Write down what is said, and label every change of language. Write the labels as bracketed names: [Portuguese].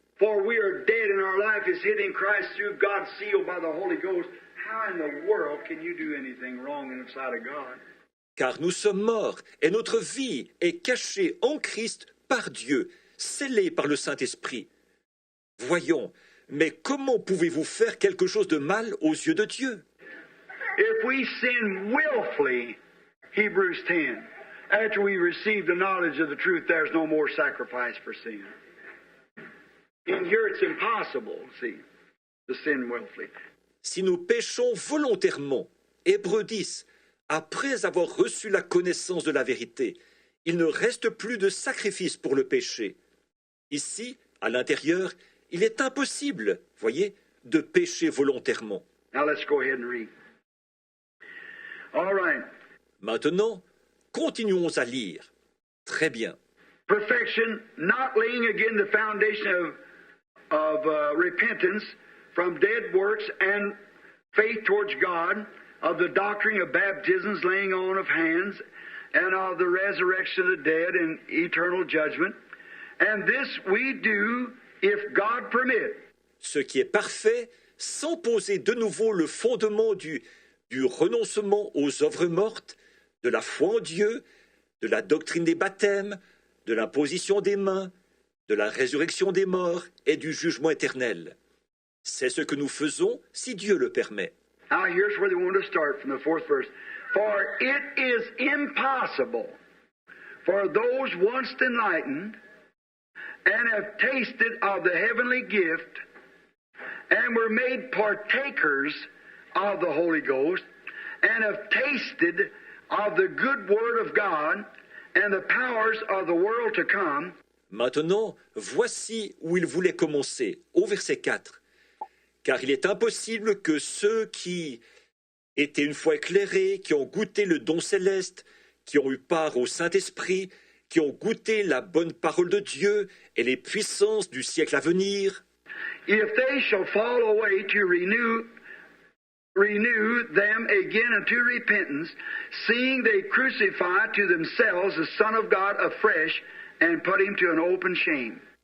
[English] For we are dead and our life is hid in Christ through God's seal by the Holy Ghost. How in the world can you do anything wrong in the sight of God? [French] Car nous sommes morts et notre vie est cachée en Christ par Dieu, scellée par le Saint-Esprit. Voyons, mais comment pouvez-vous faire quelque chose de mal aux yeux de Dieu? [English] If we sin willfully, Hebrews 10, after we receive the knowledge of the truth, there's no more sacrifice for sin. In here it's impossible, see, to sin willfully. [French] Si nous péchons volontairement, Hébreux 10, après avoir reçu la connaissance de la vérité, il ne reste plus de sacrifice pour le péché. Ici, à l'intérieur, il est impossible, voyez, de pécher volontairement. [English] Now let's go ahead and read. All right. [French] Maintenant, continuons à lire. Très bien. [English] Perfection, not laying again the foundation of repentance from dead works and faith towards God, of the doctrine of baptisms, laying on of hands, and of the resurrection of the dead and eternal judgment. And this we do if God permit. [French] Ce qui est parfait, sans poser de nouveau le fondement du renoncement aux œuvres mortes, de la foi en Dieu, de la doctrine des baptêmes, de l'imposition des mains, de la résurrection des morts et du jugement éternel. C'est ce que nous faisons si Dieu le permet. [English] Now here's where they want to start from the 4th verse. For it is impossible for those once enlightened and have tasted of the heavenly gift and were made partakers of the Holy Ghost and have tasted of the good word of God and the powers of the world to come. [French] Maintenant, voici où il voulait commencer, au verset 4. Car il est impossible que ceux qui étaient une fois éclairés, qui ont goûté le don céleste, qui ont eu part au Saint-Esprit, qui ont goûté la bonne parole de Dieu et les puissances du siècle à venir, [English] If they shall fall away to renew them again unto repentance, seeing they crucify to themselves the Son of God afresh and put him to an open shame.